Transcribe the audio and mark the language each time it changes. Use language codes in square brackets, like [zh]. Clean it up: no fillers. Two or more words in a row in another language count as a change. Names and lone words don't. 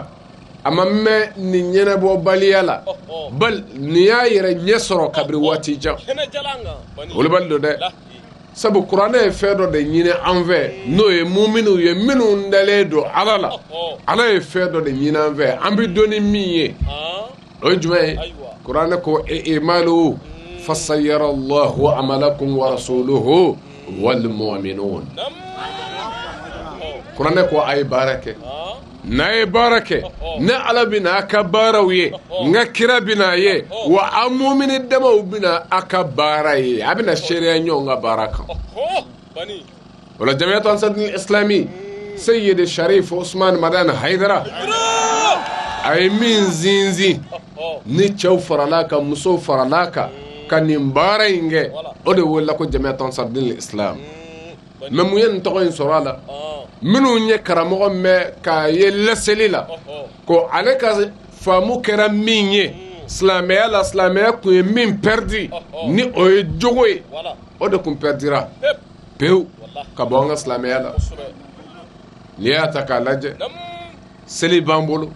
[bm] a ma mɛn nin ɲɛnabɔbaliya la bali nin y'a yɛrɛ ɲɛ sɔrɔ kabiri waati jan olu bali don dɛ sabu kuranɛ ye fɛn dɔ de ɲini an fɛ n'o ye muminunw ye minnu dalen don Ala la Ala ye fɛn dɔ de ɲini an fɛ an bɛ don ni min ye o ye jumɛn ye kuranɛ ko [ar] اعملوا فسيرى الله عملكم ورسوله والمؤمنون [bm] kuranɛ ko a ye baara kɛ n'a ye baara kɛ ne Ala bɛna a ka baaraw ye n ka kira bɛna a ye wa a mumini damaw bɛna a ka baara ye a bɛna seereya ɲɔgɔn ka baara kan o la Jamiiyatu Ansaru Din al-Islam Sayyid Sharif Usman Madan Haidara a ye min sinsin ni cɛw farala kan musow farala kan ka nin baara in kɛ o de wele ko Jamiiyatu Ansaru Din al-Islam mais mun ye nin tɔgɔ in sɔrɔ a la minnu ye karamɔgɔ mɛn k'a ye laseli la ko ale ka faamu kɛra min ye silamɛya la silamɛya tun ye min pɛrdi ni o ye jogo ye o de tun pɛrdira pewu ka bɔ an ka silamɛya la n'i y'a ta k'a lajɛ seli b'an bolo